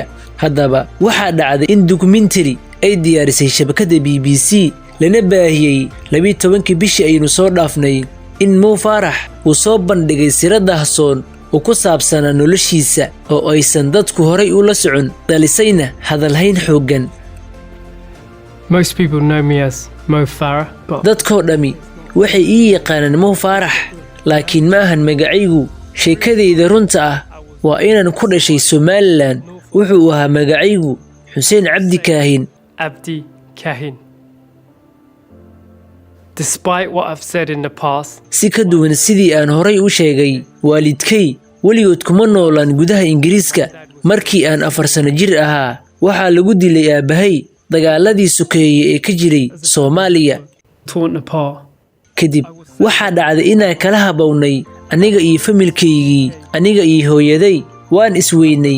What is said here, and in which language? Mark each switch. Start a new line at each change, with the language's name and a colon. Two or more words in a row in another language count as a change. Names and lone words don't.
Somali: haddaba waxaa dhacday in documentary ay diyaarisay shabakada BBC lana baahiyay 12 bishii aynu soo dhaafnay in Mo Farah uu soo bandhigay sir dahsoon oo ku saabsan noloshiisa oo aysan dadku horay u la socon dhalisayna hadalhayn xoogan.
English: most people know me as Mo Farah, but
Somali: dadkoo dhami waxay ii yaqaanaan Mo Farah laakiin ma ahan magacaygu. sheekadayda runta ah waa inaan ku dhashay Somaliland wuxuu ahaa magacaygu Xuseen Cabdi Kaahin. Abdi Kahin.
English: Despite what I've said in the past,
Somali: si ka duwan sidii aan horay u sheegay waalidkay weligood kuma noolaan gudaha Ingiriiska. markii aan 4 sano jir ahaa waxaa lagu dilay aabahay dagaaladii sokeeyay ee ka jiray Soomaaliya.
English: torn apart.
Somali: kadib waxaa dhacday inaan kala habownay aniga iyo familkaygii aniga iyo hooyaday waan isweynay.